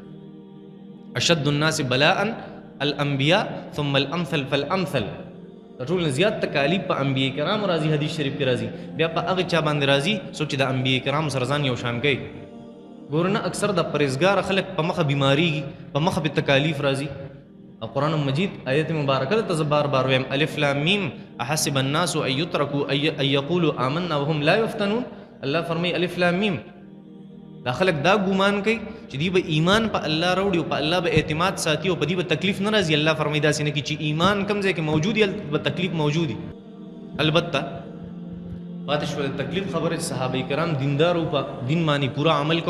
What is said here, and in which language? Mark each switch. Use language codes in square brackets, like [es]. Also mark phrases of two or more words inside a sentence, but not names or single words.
[ar] اشد الناس بلاء الانبیاء ثم الامثل فالامثل [ps] ټول زیات تکالیف په انبیاء کرام راځي حدیث شریف کې راځي بیا په هغه چا باندې راځي څوک چې د انبیاء کرام سره ځان یو شان کوي ګورنه اکثر د پرهیزګار خلک په مخه بیماریږي په مخه به تکالیف راځي او قرآن مجید آیت مبارکه ته زه بار بار وایم [ar] الف لام میم احسب الناس ان یترکوا ان یقولوا آمنا وهم لا یفتنون [ps] الله فرمایي [ar] الف لام میم [ps] دا خلک دا ګمان کوي چې دی به ایمان په الله راوړي او په الله به اعتماد ساتي او په دې به تکلیف نه راځي الله فرمایي داسې نه کوي چې ایمان کوم ځای کې موجود وي به تکلیف موجود وي البته پاتې شوه د تکلیف خبره چې صحابه کرام دیندار او په دین باندې پورا عمل کو